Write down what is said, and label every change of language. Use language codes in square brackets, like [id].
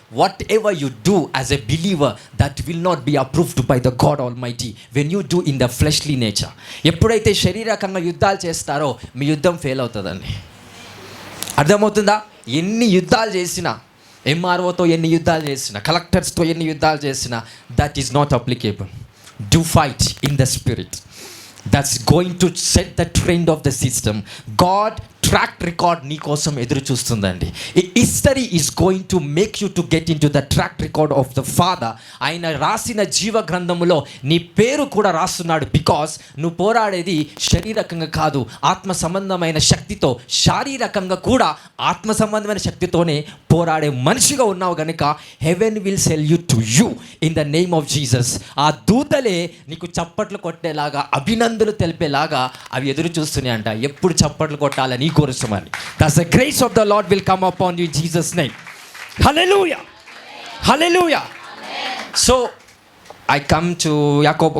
[en] Whatever you do as a believer that will not be approved by the God almighty when you do in the fleshly nature. [te] ఎప్పుడైతే శరీరకంగా యుద్ధాలు చేస్తారో మీ యుద్ధం fail అవుతుందండి. అర్థమవుతుందా? ఎన్ని యుద్ధాలు చేసినా, ఎంఆర్ఓతో ఎన్ని యుద్ధాలు చేసినా, కలెక్టర్స్తో ఎన్ని యుద్ధాలు చేసినా, [en] That is not applicable. Do fight in the spirit. That's going to set the trend of the system. God track record [te] నీ కోసం ఎదురు చూస్తుందండి. [en] History is going to make you to get into the track record of the father. [te] ఆయన రాసిన జీవ గ్రంథములో నీ పేరు కూడా రాస్తున్నాడు. బికాస్ నువ్వు పోరాడేది శారీరకంగా కాదు, ఆత్మ సంబంధమైన శక్తితో. శారీరకంగా కూడా ఆత్మ సంబంధమైన శక్తితోనే పోరాడే మనిషిగా ఉన్నావు కనుక [en] Heaven will sell you to you in the name of Jesus. [te] ఆ దూతలే నీకు చప్పట్లు కొట్టేలాగా, అభినందనలు తెలిపేలాగా అవి ఎదురు చూస్తున్నాయి అంట. ఎప్పుడు చప్పట్లు కొట్టాలని కోరుస్తామని. [en] That's the grace of the Lord will come upon you in Jesus name. Hallelujah. Hallelujah. So I come to యాకోబు.